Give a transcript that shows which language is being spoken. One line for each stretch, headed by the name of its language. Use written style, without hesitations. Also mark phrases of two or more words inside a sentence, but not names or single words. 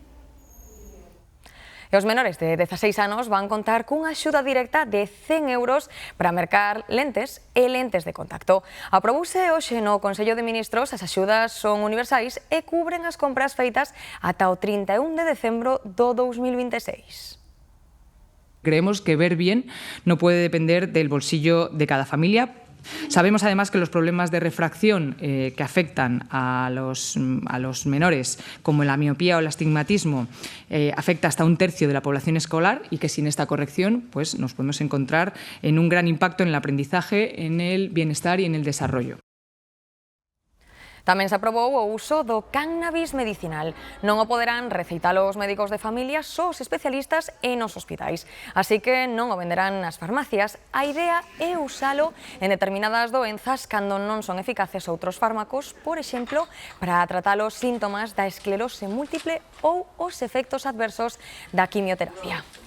Galician: E os menores de 16 anos van contar cunha axuda directa de 100 euros para mercar lentes e lentes de contacto. Aprobouse hoxe no Consello de Ministros, as axudas son universais e cubren as compras feitas ata o 31 de decembro do 2026.
Spanish: Creemos que ver bien no puede depender del bolsillo de cada familia. Sabemos además que los problemas de refracción que afectan a los menores, como la miopía o el astigmatismo, afecta hasta 1/3 de la población escolar y que sin esta corrección pues, nos podemos encontrar en un gran impacto en el aprendizaje, en el bienestar y en el desarrollo.
Galician: Tamén se aprobou o uso do cannabis medicinal. Non o poderán receitar os médicos de familia, só os especialistas e nos hospitais. Así que non o venderán nas farmacias. A idea é usalo en determinadas doenzas cando non son eficaces outros fármacos, por exemplo, para tratar os síntomas da esclerose múltiple ou os efectos adversos da quimioterapia.